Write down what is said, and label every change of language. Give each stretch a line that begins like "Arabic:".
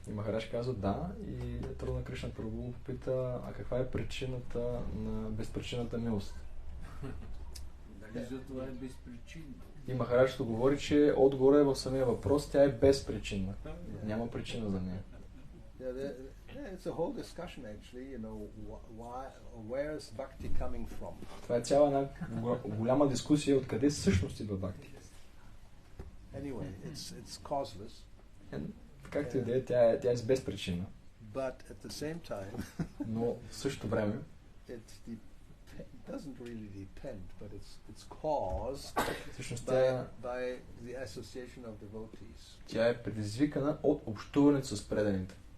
Bulgarian: И Махараш казва да, и Трудна Кришна Прабху попита, а каква е причината на безпричинната милост? Дали за това е безпричинно? И Махараш говори, че отгоре в самия въпрос тя е безпричинна. Няма причина за нея.
English: It's a whole discussion actually, you know, where is Bhakti coming from?
Bulgarian: Това е цяла една голяма дискусия откъде всъщност идва Бхакти.
English: Anyway, it's causeless.
Bulgarian: Както и да е, тя е безпричинна.
English: But at the same time,
Bulgarian: но в същото време
English: it doesn't really depend, but it's caused by the association of devotees.
Bulgarian: Тя е предизвикана от общуването с преданите.